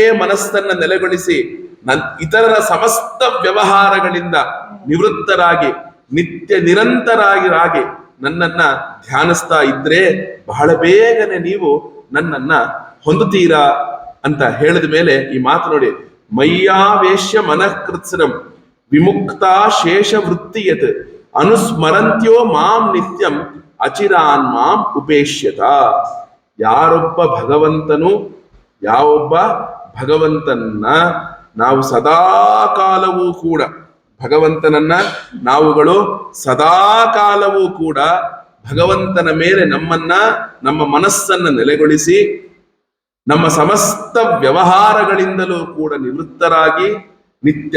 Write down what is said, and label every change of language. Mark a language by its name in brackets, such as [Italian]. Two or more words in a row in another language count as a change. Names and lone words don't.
[Kannada] ಮನಸ್ಸನ್ನ ನೆಲೆಗೊಳಿಸಿ ಇತರರ ಸಮಸ್ತ ವ್ಯವಹಾರಗಳಿಂದ ನಿವೃತ್ತರಾಗಿ ನಿತ್ಯ ನಿರಂತರಾಗಿ ನನ್ನನ್ನ ಧ್ಯಾನಿಸ್ತಾ ಇದ್ರೆ ಬಹಳ ಬೇಗನೆ ನೀವು ನನ್ನನ್ನ ಹೊಂದುತ್ತೀರಾ ಅಂತ ಹೇಳಿದ ಮೇಲೆ ಈ ಮಾತು ನೋಡಿ, [Sanskrit] ಮಯ್ಯಾವೇಶ್ಯ ಮನಃಕೃತ್ಸನಂ ವಿಮುಕ್ತಾ ಶೇಷ ವೃತ್ತಿಯತ್ ಅನುಸ್ಮರಂತ್ಯೋ ಮಾಂ ನಿತ್ಯಂ ಅಚಿರಾನ್ ಮಾಂ ಉಪೇಶ್ಯತ. [Kannada] ಯಾವೊಬ್ಬ ಭಗವಂತನನ್ನ ನಾವು ಸದಾ ಕಾಲವೂ ಕೂಡ, ಭಗವಂತನನ್ನ ನಾವುಗಳು ಸದಾ ಕಾಲವೂ ಕೂಡ ಭಗವಂತನ ಮೇಲೆ ನಮ್ಮ ಮನಸ್ಸನ್ನ ನೆಲೆಗೊಳಿಸಿ ನಮ್ಮ ಸಮಸ್ತ ವ್ಯವಹಾರಗಳಿಂದಲೂ ಕೂಡ ನಿವೃತ್ತರಾಗಿ ನಿತ್ಯ